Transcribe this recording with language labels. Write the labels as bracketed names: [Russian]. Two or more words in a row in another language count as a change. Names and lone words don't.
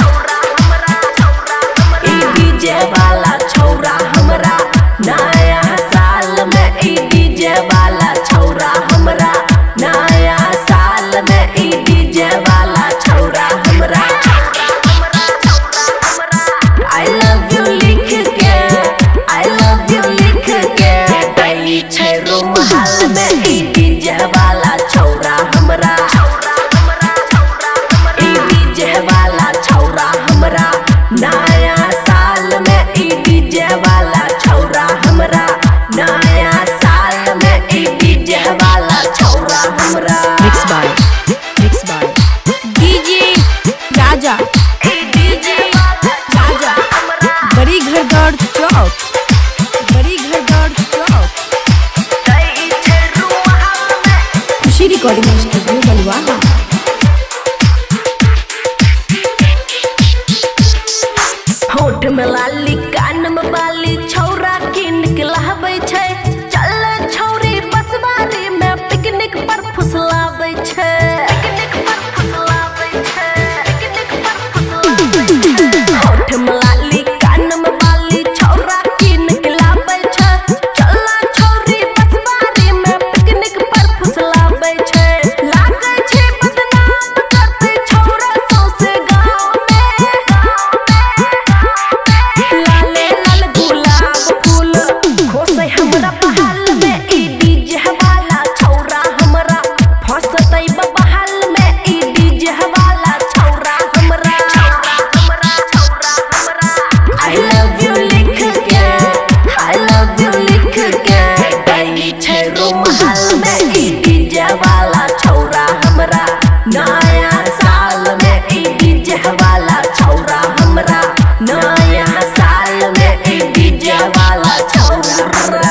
[Maithili] ई डीजे वाला छौरा हमरा नया साल में ई डीजे वाला छौरा हमरा नया साल में ई डीजे वाला छौरा हमरा [English] I love you [Maithili] लिख के [English] I love you [Maithili] लिख के छे रुमाल में ई डीजे वाला छौरा हमरा ई डीजे वाला छौरा हमरा नया साल में ई डीजे वाला छौरा हमरा नया साल में ई डीजे वाला छौरा हमरा। [English] Mixed by [Maithili] डीजे राजा बड़ी घर दौड़ चौक खुशी [English] recording studio [Maithili] बलुआ होठ में लाली कान में बाली छौरा किन के लहबै छै चल छौरी बसवारी में पिकनिक पर फुसलाबै छै होठ में लाली कान में बाली छौरा किन के लाबै छै चल छौरी बसवारी में पिकनिक पर फुसलाबै छै लागै छै बदनाम करतै छौरा सौसे गाँव लाले लाल गुलाब फूल खोसै हमरा बहाल में ई डीजे वाला छौरा हमरा फंसतै बहाल में ई डीजे वाला छौरा हमरा [English] I love you [Maithili] लिख के [English] I love you [Maithili] लिख के गई छै रुमाल में ई डीजे वाला छौरा हमरा नया साल में ई डीजे वाला छौरा हमरा नया साल में ई डीजे वाला छौरा हमरा।